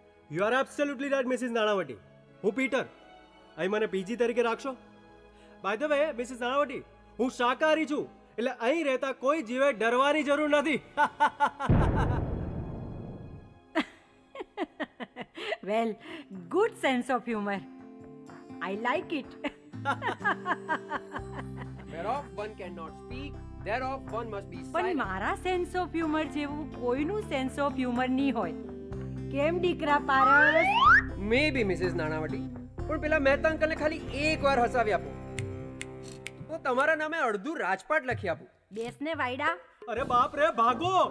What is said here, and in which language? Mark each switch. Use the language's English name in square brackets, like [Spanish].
[English] you are absolutely right [Gujarati] Mrs Nanavati. હું Peter, અહીં મને પીજી તરીકે રાખશો? [English] by the way [Gujarati] Mrs Nanavati, હું શાકાહારી છું, એટલે અહીં રહેતા કોઈ જીવે ડરવાની જરૂર નથી. [English] Well, good sense of humour. I like it. Whereof one cannot speak, thereof one must be [Gujarati] પણ [English] silent. [Gujarati] મારા સેન્સ ઓફ હ્યુમર જેવું કોઈનું સેન્સ ઓફ હ્યુમર નહીં હોય. કેમ દીકરા પારસ? [English] Maybe Mrs. [Gujarati] નાણાવટી, પણ પેલા મહેતા અંકલને ખાલી એકવાર હસાવી આપો તો તમારા નામે અડધું રાજપાટ લખી આપું. બેસને વાયડા. અરે બાપ રે, ભાગો!